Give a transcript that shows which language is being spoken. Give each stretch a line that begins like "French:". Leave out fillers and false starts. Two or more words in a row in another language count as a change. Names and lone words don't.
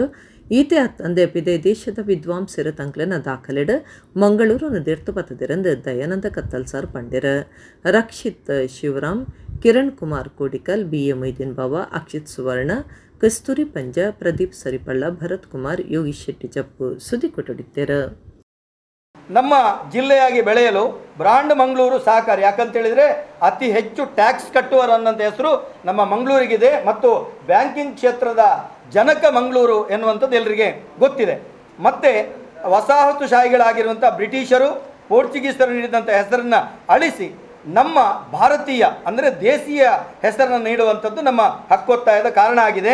Tulu: ಈತೆ ಅತ್ತಂದೆ ಪಿದೆ ದೇಶದ ವಿದ್ವಾಂಸರ ತಂಕ್ಲೆನ ದಾಖಲೆಡು ಮಂಗಳೂರನ್ನು ದಿರ್ತು ಪತ್ತದಿರಂದು ದಯಾನಂದ ಕತ್ತಲ್ ಸಾರ್ ಪಂಡ್ಯರ. ರಕ್ಷಿತ್ ಶಿವರಾಮ್, ಕಿರಣ್ ಕುಮಾರ್ ಕೋಡಿಕಲ್, BA ಮೊಯ್ದೀನ್ ಬಾವ, ಅಕ್ಷಿತ್ ಸುವರ್ಣ, ಕಸ್ತೂರಿ ಪಂಜ, ಪ್ರದೀಪ್ ಸರಿಪಳ್ಳ, ಭರತ್ ಕುಮಾರ್, ಯೋಗೀಶ್ ಶೆಟ್ಟಿ ಜಪ್ಪು ಸುದ್ದಿ ಕೊಟ್ಟಡಿದ್ದೇರ.
Kannada: ನಮ್ಮ ಜಿಲ್ಲೆಯಾಗಿ ಬೆಳೆಯಲು ಬ್ರಾಂಡ್ ಮಂಗಳೂರು ಸಹಕಾರಿ. ಯಾಕಂತೇಳಿದರೆ ಅತಿ ಹೆಚ್ಚು ಟ್ಯಾಕ್ಸ್ ಕಟ್ಟುವರು ಅನ್ನೋಂಥ ಹೆಸರು ನಮ್ಮ ಮಂಗಳೂರಿಗಿದೆ ಮತ್ತು ಬ್ಯಾಂಕಿಂಗ್ ಕ್ಷೇತ್ರದ ಜನಕ ಮಂಗಳೂರು ಎನ್ನುವಂಥದ್ದು ಎಲ್ಲರಿಗೆ ಗೊತ್ತಿದೆ. ಮತ್ತು ವಸಾಹತುಶಾಹಿಗಳಾಗಿರುವಂಥ ಬ್ರಿಟಿಷರು, ಪೋರ್ಚುಗೀಸರು ನೀಡಿದಂಥ ಹೆಸರನ್ನು ಅಳಿಸಿ ನಮ್ಮ ಭಾರತೀಯ ಅಂದರೆ ದೇಶೀಯ ಹೆಸರನ್ನು ನೀಡುವಂಥದ್ದು ನಮ್ಮ ಹಕ್ಕೊತ್ತಾಯದ ಕಾರಣ ಆಗಿದೆ.